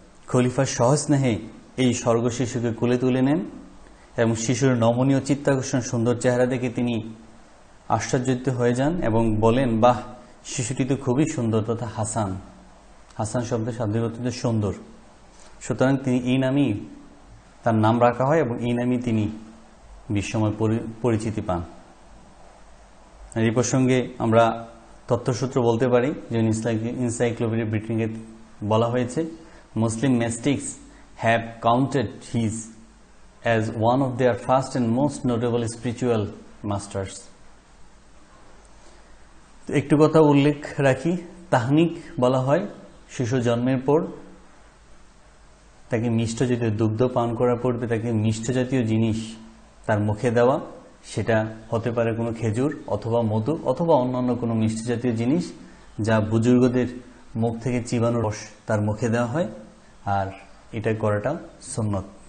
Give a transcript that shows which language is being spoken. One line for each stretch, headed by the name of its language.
Bangla: খলিফা সস্নেহে এই স্বর্গ শিশুকে কোলে তুলে নেন এবং শিশুর নমনীয় চিত্তাকর্ষণ সুন্দর চেহারা দেখে তিনি আশ্চর্যিত হয়ে যান এবং বলেন, বাহ, শিশুটি তো খুবই সুন্দর তথা হাসান। হাসান শব্দের শাব্দিক অর্থ সুন্দর। সুতরাং তিনি এই নামেই তার নাম রাখা হয় এবং এই নামেই তিনি বিশ্বময় পরিচিতি পান। এই প্রসঙ্গে আমরা তথ্যসূত্র বলতে পারি, যে এনসাইক্লোপিডিয়া ব্রিটানিকাতে বলা হয়েছে, মুসলিম
English: mystics have counted his as one of their first and most notable spiritual masters.
Bangla: তো একটু কথা উল্লেখ রাখি, তাহনিক বলা হয় শিশু জন্মের পর তাকে মিষ্ট জাতীয় দুগ্ধ পান করার পূর্বে তাকে মিষ্ট জাতীয় জিনিস তার মুখে দেওয়া, সেটা হতে পারে কোনো খেজুর অথবা মধু অথবা অন্যান্য কোনো মিষ্টি জাতীয় জিনিস যা বুজুর্গদের মুখ থেকে চিবানোর রস তার মুখে দেওয়া হয়, আর এটা করাটা সুন্নত।